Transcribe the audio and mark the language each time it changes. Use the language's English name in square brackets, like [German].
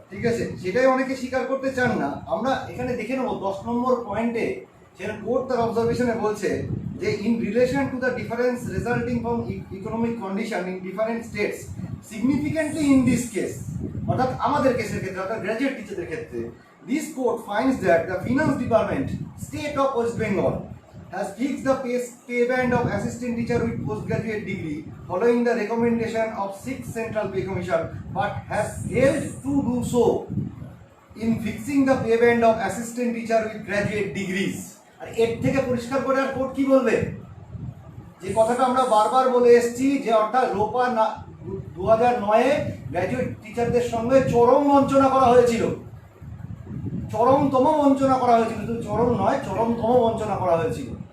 [Bangla] ঠিক আছে, সেটাই অনেকে স্বীকার করতে চান না। আমরা এখানে দেখে নেবো 10 নম্বর পয়েন্টে, সেখানে কোর্ট তার অবজারভেশনে বলছে যে [English] in relation to the difference resulting from economic condition in different states significantly in this case, [Bangla] অর্থাৎ আমাদের কেসের ক্ষেত্রে, অর্থাৎ গ্র্যাজুয়েট টিচারদের ক্ষেত্রে, [English] This court finds that the finance department state of West Bengal has fixed the pay band of assistant teacher with postgraduate degree following the recommendation of 6th Central Pay Commission, but has failed to do so in fixing the pay band of assistant teacher with graduate degrees. [Bangla] আর এর থেকে পরিষ্কার করে আর court কি বলবে? যে কথাটা আমরা বারবার বলে এসেছি, যে অর্থাৎ লোপা 2009-এ গ্র্যাজুয়েট টিচারদের সঙ্গে চরম বঞ্চনা করা হয়েছিল, চরমতম বঞ্চনা করা হয়েছিল, শুধু চরম নয় চরমতম বঞ্চনা করা হয়েছিল।